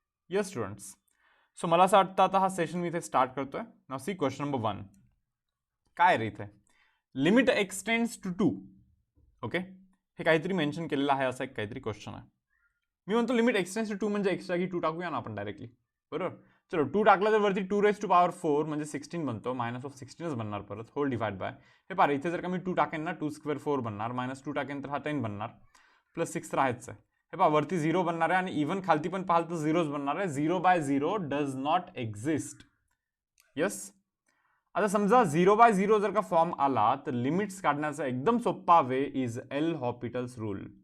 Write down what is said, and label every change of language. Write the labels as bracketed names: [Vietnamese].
[English] yes students, so [Marathi] मला असं वाटतं आता हा सेशन मी इथे स्टार्ट करतोय. नाव सी क्वेश्चन नंबर 1. काय रे इथे लिमिट एक्सटेंड्स टू 2. ओके, हे काहीतरी मेन्शन केलेलं आहे, असा एक काहीतरी क्वेश्चन आहे. मी म्हणतो लिमिट एक्सटेंड्स टू 2 म्हणजे एक्स जागी 2 टाकूया ना आपण डायरेक्टली. बरोबर, चलो 2 टाकला तर वरती 2⁴ म्हणजे 16 बनतो. -16च बनणार परत, होल डिवाइड बाय. हे पहा, इथे जर का मी 2 टाकेन ना, 2² 4 बनणार, -2 टाकेन तर हा 10 बनणार, +6 राहायचं आहे. हे पहा, वरती 0 बनणार आहे आणि इव्हन खालती पण पाहाल तर 0च बनणार आहे. [English] 0/0 does not exist. [Marathi] यस, आता समजा 0/0 जर का फॉर्म आला तर लिमिट्स काढण्याचा एकदम सोपा [English] Way is L'Hopital's rule.